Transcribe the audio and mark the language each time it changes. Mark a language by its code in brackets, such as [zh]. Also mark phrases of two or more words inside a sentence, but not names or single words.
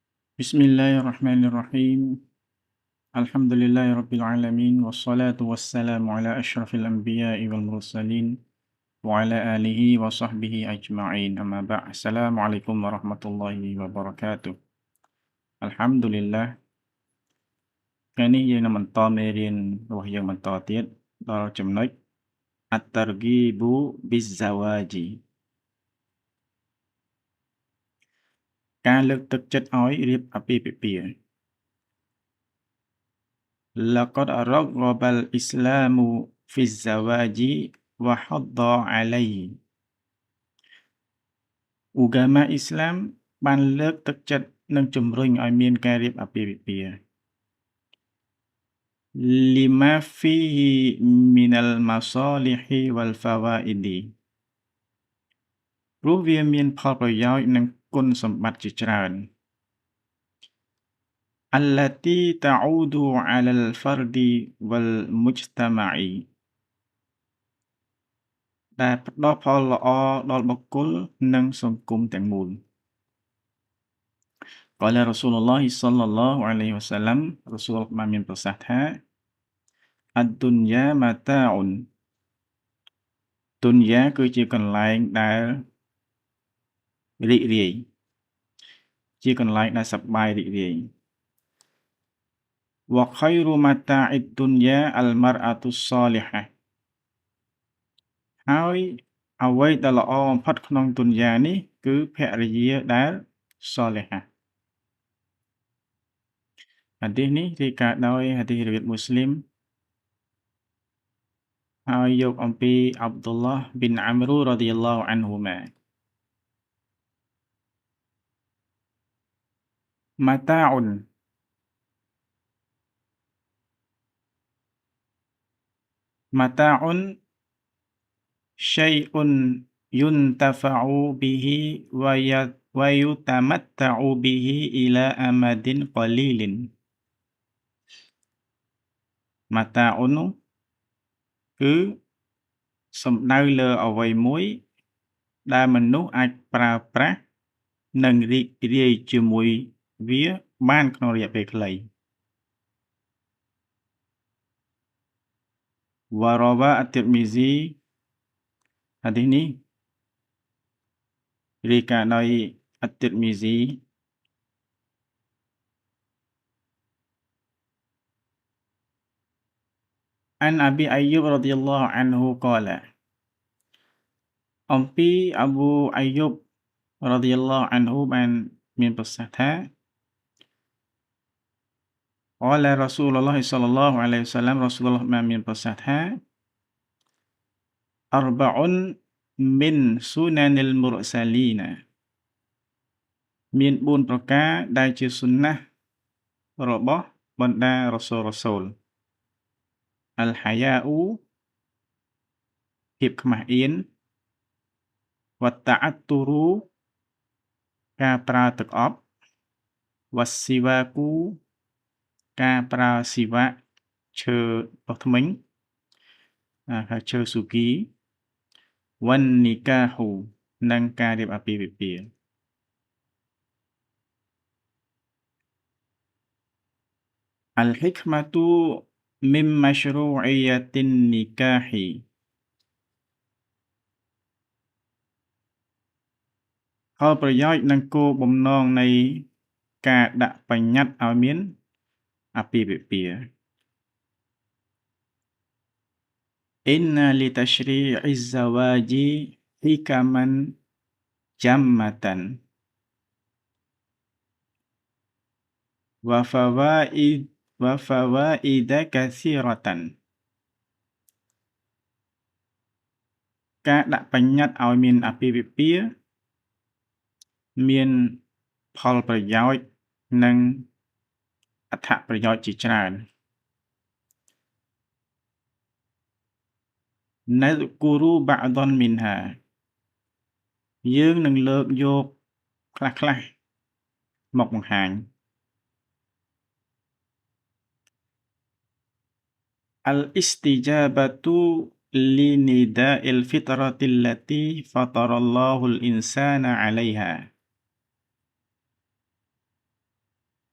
[ar] بسم الله الرحمن الرحيم. الحمد لله رب ال والصلاة والسلام على أشرف الأنبياء والمرسلين وعلى آله وصحبه أجمعين. أما بعد. السلام عليكم ورحمة الله وبركاته. Alhamdulillah. [km] ថ្ងៃនេះយើងនឹងបន្តមេរៀនរបស់យើងបន្តទៀតដល់ចំណុច [ar] الترغيب بالزواج [km] ការលើកទឹកចិត្តឲ្យរៀបអាពាហ៍ពិពាហ៍ [ar] لقد رغب الإسلام في الزواج وحض عليه [km] ឧកាមាអ៊ីស្លាមបានលើកទឹកចិត្តនិងជំរុញឲ្យមានការរៀបអាពាហ៍ពិពាហ៍ [ar] لما فيه من المصالح والفوائد [km] ព្រោះវាមានផលប្រយោជន៍និងគុណសម្បត្តិជាច្រើន [ar] التي تعود على الفرد والمجتمع [km] ដែលផ្ដល់ផលល្អដល់បុគ្គលនិងសង្គមទាំងមូល [ar] قال رسول الله صلى الله عليه وسلم [km] រ៉ូស៊ូលបានមានប្រសាសន៍ថា [ar] الدنيا متاع [km] ទុនយ៉ាគឺជាកន្លែងដែលរីករាយជាកន្លែងដែលសប្បាយរីករាយ [ar] وخير متاع الدنيا المرأة الصالحة [km] ហើយអ្វីដែលល្អបំផុតក្នុងទុនយ៉ានេះគឺភរិយាដែលសលិហា ហាឌីសនេះរាយការណ៍ដោយហាឌីសរិវាយមូស្លីម ហើយយកអំពីអាប់ឌុលឡោះប៊ីនអាំរូរ៉ាឌីយ៉ាឡោះអានហ៊ូម៉ា [ar] متاع متاع شيء ينتفع به ويتمتع به إلى أمد قليل متاع [km] នោះគឺសំដៅលើអ្វីមួយដែលមនុស្សអាចប្រើប្រាស់និងរីករាយជាមួយវាបានក្នុងរយៈពេលខ្លី [ar] وروى الترمذي [km] ហាឌីសនេះ រាយការណ៍ដោយ [ar] الترمذي عن أبي أيوب رضي الله عنه قال [km] អំពីអប៊ូអាយូបរ៉ាឌីយ៉ាឡោះអានហ៊ូបានមានប្រសាសន៍ថា [ar] قال رسول الله صلى الله عليه وسلم [km] រ៉ូស៊ូលឡោះបានមានប្រសាសន៍ថា [ar] أربع من سنن المرسلين [km] មាន4ប្រការដែលជាសុនណារបស់បណ្ដារ៉ូស៊ូល الحياء ភាពខ្មាស់អៀន والتعطر ការប្រើទឹកអប់ والسواك ការប្រើស៊ីវ៉ាក់ឈើដុសធ្មេញហៅឈើស៊ូគី والنكاح និងការរៀបអាពាហ៍ពិពាហ៍ [ar] الحكمة من مشروعية النكاح [km] ផលប្រយោជន៍និងគោលបំណងនៃការដាក់បញ្ញត្តិឲ្យមានអាពាហ៍ពិពាហ៍ [ar] إن لتشريع الزواج حكما جمة وفوائد كثيرة [km] ការដាក់បញ្ញត្តិឲ្យមានអាពាហ៍ពិពាហ៍មានផលប្រយោជន៍និងអត្ថប្រយោជន៍ជាច្រើន [ar] نذكر بعضا منها [km] យើងនឹងលើកយកខ្លះៗមកបង្ហាញ [ar] الاستجابة لنداء الفطرة التي فطر الله الإنسان عليها